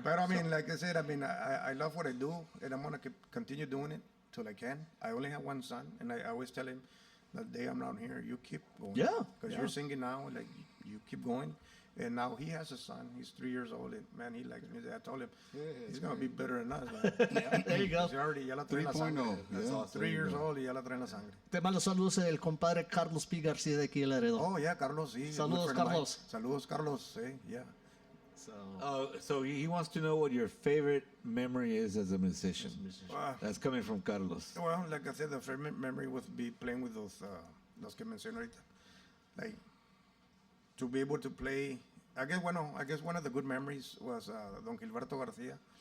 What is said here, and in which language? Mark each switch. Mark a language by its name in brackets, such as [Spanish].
[English] But I mean, like I said, I love what I do, and I'm gonna continue doing it till I can. I only have one son, and I always tell him, the day I'm not here, you keep going. Yeah, Because yeah. you're singing now, like you keep going. And now he has a son. He's 3 years old, and man, he likes music. I told him he's gonna be better than us, man. There you go. He's already [Spanish] ya la trae en la [English] 3.0, [Spanish] sangre. [English] That's yeah. awesome. 3 years old [Spanish] y ya la trae en la sangre. Te mando saludos el compadre Carlos P. García de aquí de Laredo. [English] Oh yeah, Carlos, sí. [Spanish] Saludos, [English] good friend of mine. Carlos. [Spanish] Saludos, Carlos. Yeah. [English] So he wants to know what your favorite memory is as a musician. That's coming from Carlos. Well, like I said, the favorite memory would be playing with those [Spanish] que mencioné ahorita. [English] Like, to be able to play, I guess one of the good memories was Don Gilberto Garcia.